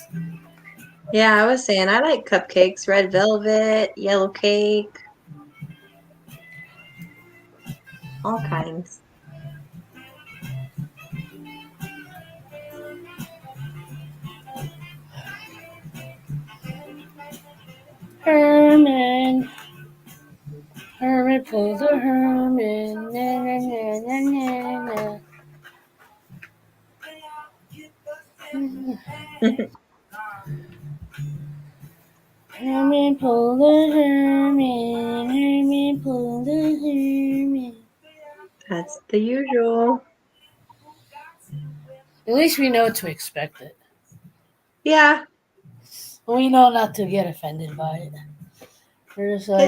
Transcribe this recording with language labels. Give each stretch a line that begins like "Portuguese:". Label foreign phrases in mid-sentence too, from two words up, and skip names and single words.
English: Yeah, I was saying I like cupcakes, red velvet, yellow cake, all kinds. Herman. Herman pulls a Herman. Na, na, na, na, na, na. Herman pulled a Herman. Herman pulled a Herman. That's the usual. At least we know what to expect it. Yeah, We know not to get offended by it. We're just like,